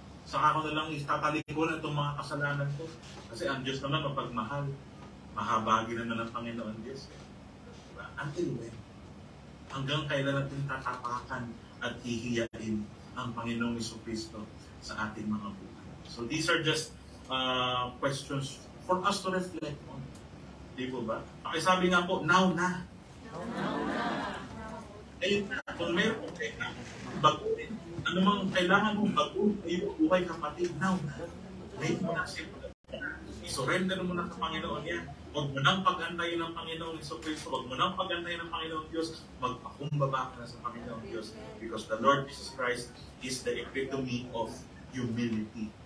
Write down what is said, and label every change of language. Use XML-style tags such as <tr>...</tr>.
<tl>Saka ko na lang istatalikuran itong mga kasalanan ko. Kasi ang Diyos naman mapagmahal. Mahabagi naman ang Panginoon Diyos. Diba?</tl> <en>Until when?</en> <tl>Hanggang kailan natin tatapakan at hihiyain ang Panginoong Jesucristo sa ating mga buhay.</tl> <en>So these are just questions for us to reflect on.</en> <tl>Di po ba? Pakisabi nga po, now na. Ayun na, kung meron po kailangan baguhin, anumang kailangan mong baguhin sa iyong buhay kapatid, now na. Ngayon mo na siya. I-surrender mo na sa Panginoon yan. Huwag mo nang pag-antayin ng Panginoong Jesucristo. Huwag mo nang pag-antayin ng Panginoong Diyos. Magpakumbaba ka na sa Panginoong Diyos.</tl> <en>Because the Lord Jesus Christ is the epitome of humility.</en>